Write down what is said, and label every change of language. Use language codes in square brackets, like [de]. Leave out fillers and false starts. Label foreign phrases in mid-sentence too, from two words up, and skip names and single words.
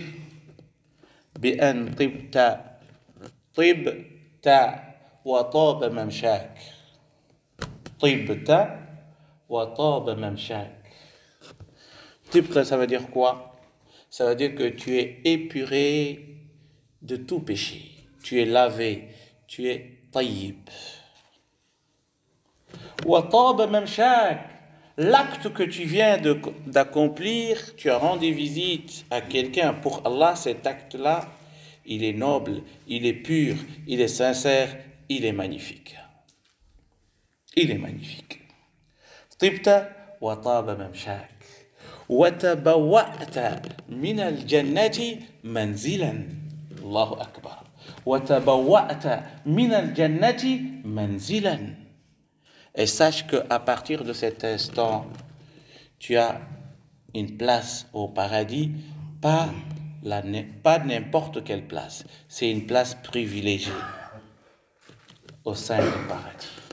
[ar] بأن طبت وطاب ممشاك. طبت وطاب ممشاك. Tibta, [fr] ça veut dire quoi? Ça veut dire que tu es épuré de tout péché. Tu es lavé, tu es tayyib. [ar] وطاب ممشاك. [fr] L'acte que tu viens d'accomplir, tu as rendu visite à quelqu'un pour Allah, cet acte-là, il est noble, il est pur, il est sincère, il est magnifique. Il est magnifique. [ar] طبت وطاب ممشاك. وتبوأت من الجنة منزلا. الله أكبر. وتبوأت من الجنة منزلا. [fr] Et sache qu'à partir de cet instant, tu as une place au paradis, pas n'importe quelle place. C'est une place privilégiée au sein du paradis.